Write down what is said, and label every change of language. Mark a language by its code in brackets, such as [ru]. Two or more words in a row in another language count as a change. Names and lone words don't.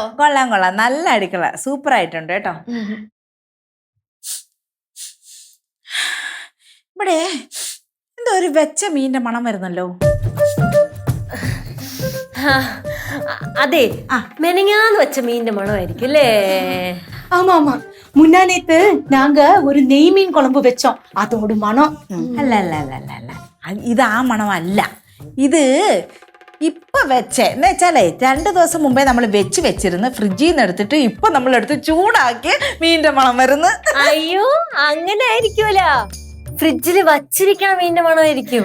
[ml] കൊള്ളാം, നല്ല അടുക്കള, സൂപ്പർ ആയിട്ടുണ്ട് കേട്ടോ. ഇവിടെ എന്തോ ഒരു വെച്ച മീന്റെ മണം വരുന്നല്ലോ. അതെ, മെനങ്ങാന്ന് വെച്ച മീനിന്റെ മണമായിരിക്കും അല്ലേ? [ta] ஆமா ஆமா, முன்னா நேத்து நாங்க ஒரு நெய் மீன் குழம்பு வச்சோம், அதோட மனம். [ml] അല്ല, ഇത് ആ മണമല്ല. ഇത് ഇപ്പൊ വെച്ചേ എന്ന് വെച്ചാലേ 2 ദിവസം മുമ്പേ നമ്മൾ വെച്ചിരുന്ന് ഫ്രിഡ്ജിൽ നിന്ന് എടുത്തിട്ട് ഇപ്പൊ നമ്മളെടുത്ത് ചൂടാക്കി മീനിന്റെ മണം വരുന്നു. അയ്യോ, അങ്ങനെ ആയിരിക്കൂല. ഫ്രിഡ്ജില് വച്ചിരിക്കണ മീനിന്റെ മണമായിരിക്കും.